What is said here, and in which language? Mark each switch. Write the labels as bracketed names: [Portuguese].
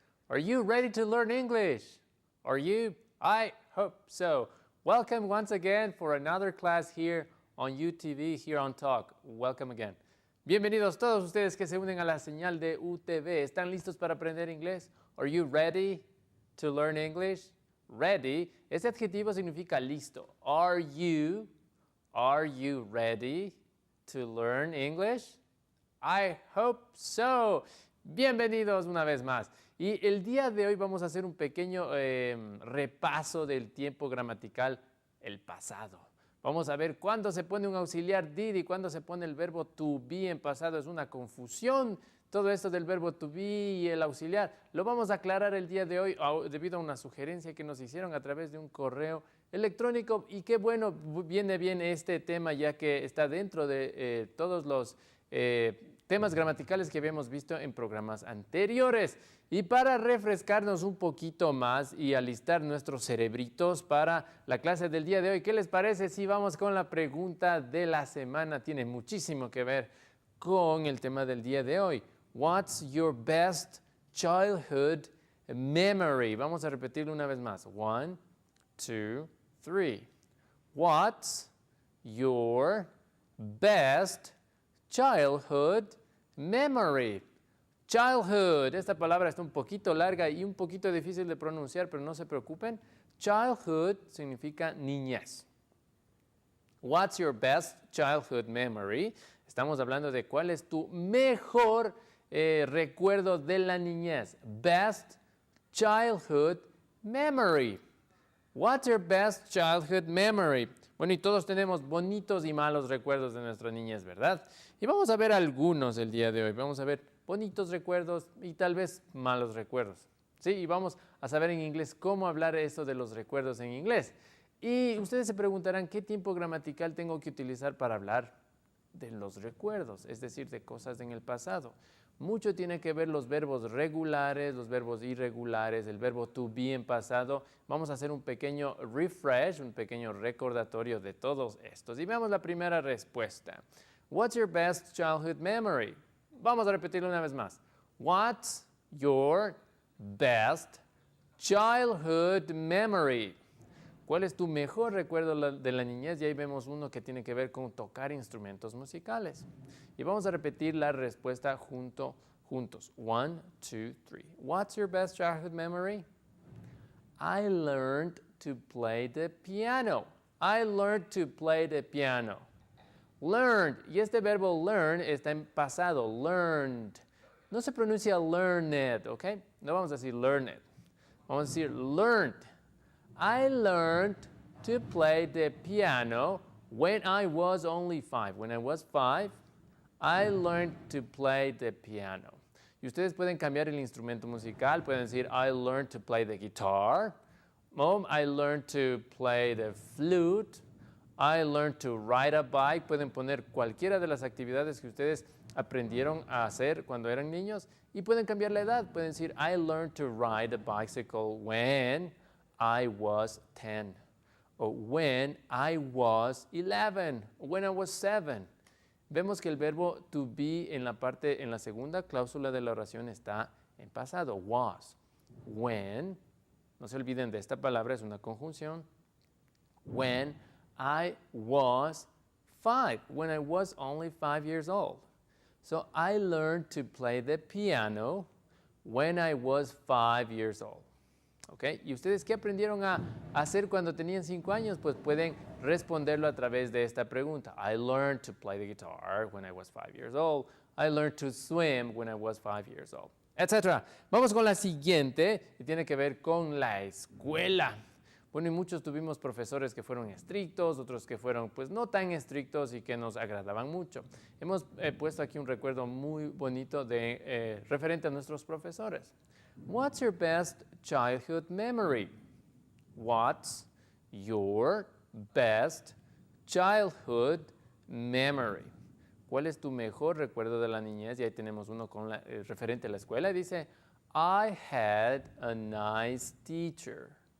[English] Are you ready to learn English? Are you? I hope so. Welcome once again for another class here on UTV, here on Talk. Welcome again. [Spanish] Bienvenidos todos ustedes que se unen a la señal de UTV. ¿Están listos para aprender inglés? [English] Are you ready to learn English? Ready, [Spanish] ese adjetivo significa listo. [English] Are you ready to learn English? I hope so. [Spanish] Bienvenidos una vez más. Y el día de hoy vamos a hacer un pequeño repaso del tiempo gramatical, el pasado. Vamos a ver cuándo se pone un auxiliar did y cuándo se pone el verbo to be en pasado. Es una confusión todo esto del verbo to be y el auxiliar. Lo vamos a aclarar el día de hoy debido a una sugerencia que nos hicieron a través de un correo electrónico. Y qué bueno, viene bien este tema ya que está dentro de todos los temas gramaticales que habíamos visto en programas anteriores. Y para refrescarnos un poquito más y alistar nuestros cerebritos para la clase del día de hoy, ¿qué les parece si vamos con la pregunta de la semana? Tiene muchísimo que ver con el tema del día de hoy. [English] What's your best childhood memory? [Spanish] Vamos a repetirlo una vez más. 1, 2, 3. [English] What's your best childhood memory? [Spanish] Childhood, esta palabra está un poquito larga y un poquito difícil de pronunciar, pero no se preocupen. Childhood significa niñez. [English] What's your best childhood memory? [Spanish] Estamos hablando de cuál es tu mejor recuerdo de la niñez. [English] Best childhood memory. What's your best childhood memory? [Spanish] Bueno, y todos tenemos bonitos y malos recuerdos de nuestra niñez, ¿verdad? Y vamos a ver algunos el día de hoy. Vamos a ver bonitos recuerdos y tal vez malos recuerdos. Sí, y vamos a saber en inglés cómo hablar eso de los recuerdos en inglés. Y ustedes se preguntarán qué tiempo gramatical tengo que utilizar para hablar de los recuerdos, es decir, de cosas en el pasado. Mucho tiene que ver los verbos regulares, los verbos irregulares, el verbo to be en pasado. Vamos a hacer un pequeño refresh, un pequeño recordatorio de todos estos. Y veamos la primera respuesta. [English] What's your best childhood memory? [Spanish] Vamos a repetirlo una vez más. [English] What's your best childhood memory? [Spanish] ¿Cuál es tu mejor recuerdo de la niñez? Y ahí vemos uno que tiene que ver con tocar instrumentos musicales. Y vamos a repetir la respuesta juntos. 1, 2, 3. [English] What's your best childhood memory? I learned to play the piano. I learned to play the piano. [Spanish] Learned. Y este verbo learn está en pasado. Learned. No se pronuncia learned, ¿ok? No vamos a decir learned. Vamos a decir learned. [English] I learned to play the piano when I was only 5. When I was 5, I learned to play the piano. [Spanish] Y ustedes pueden cambiar el instrumento musical. Pueden decir, [English] I learned to play the guitar. Mom, I learned to play the flute. I learned to ride a bike. [Spanish] Pueden poner cualquiera de las actividades que ustedes aprendieron a hacer cuando eran niños. Y pueden cambiar la edad. Pueden decir, [English] I learned to ride a bicycle when I was 10, or when I was 11, or when I was 7. [Spanish] Vemos que el verbo to be en la segunda cláusula de la oración está en pasado, was. When, no se olviden de esta palabra, es una conjunción. [English] When I was 5, when I was only 5 years old. So I learned to play the piano when I was 5 years old. Okay. [Spanish] ¿Y ustedes qué aprendieron a hacer cuando tenían 5 años? Pues pueden responderlo a través de esta pregunta. [English] I learned to play the guitar when I was 5 years old. I learned to swim when I was 5 years old, etc. [Spanish] Vamos con la siguiente y tiene que ver con la escuela. Bueno, y muchos tuvimos profesores que fueron estrictos, otros que fueron pues no tan estrictos y que nos agradaban mucho. Hemos puesto aquí un recuerdo muy bonito referente a nuestros profesores. [English] What's your best childhood memory? What's your best childhood memory? [Spanish] ¿Cuál es tu mejor recuerdo de la niñez? Y ahí tenemos uno con referente a la escuela. Dice, [English] I had a nice teacher.